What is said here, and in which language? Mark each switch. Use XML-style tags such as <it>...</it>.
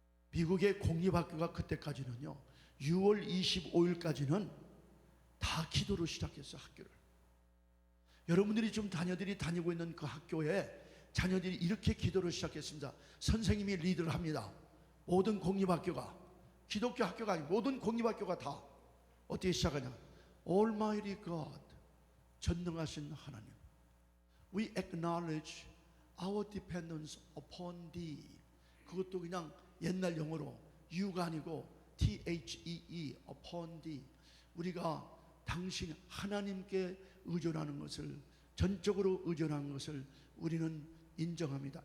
<ko>미국의 공립학교가 그때까지는요, 6월 25일까지는 다 기도로 시작했어요. 학교를. 여러분들이 좀 자녀들이 다니고 있는 그 학교에 자녀들이 이렇게 기도를 시작했습니다. 선생님이 리드를 합니다. 모든 공립학교가, 기독교 학교가 아니고 모든 공립학교가 다 어떻게 시작하냐?</ko> <en>Almighty God,</en> <ko>전능하신 하나님,</ko> <en>We acknowledge our dependence upon Thee.</en> <ko>그것도 그냥 옛날 영어로 U가 아니고 THEE,</ko> <en>upon Thee.</en> <ko>우리가 당신 하나님께 의존하는 것을, 전적으로 의존하는 것을 우리는 인정합니다.</ko>